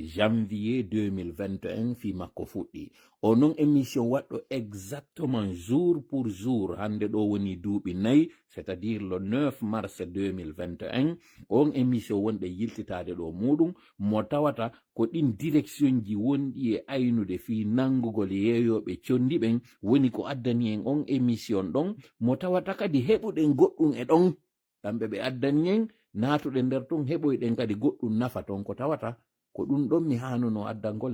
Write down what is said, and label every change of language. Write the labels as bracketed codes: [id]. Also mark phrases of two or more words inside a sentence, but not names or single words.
[ff] 2021 fi makko fuɗɗi o non émission waɗɗo [fr] exactement jour pour jour [ff] hande ɗo woni duuɓi 4 [fr] c'est-à-dire le [ff] 9 mars 2021 on émission wonɗe yiltitade ɗo muɗum mo tawata ko ɗin direction ji wonɗi e aynude fi nangugol yeeyoɓe condi ɓen woni ko addani en on émission ɗon mo tawata kadi heɓuɗen goɗɗum e ɗon kamɓe ɓe addani en natuɗe nder ton heɓoyɗen kadi goɗɗum nafa ton ko tawata ko ɗum ɗon mi hanuno addangol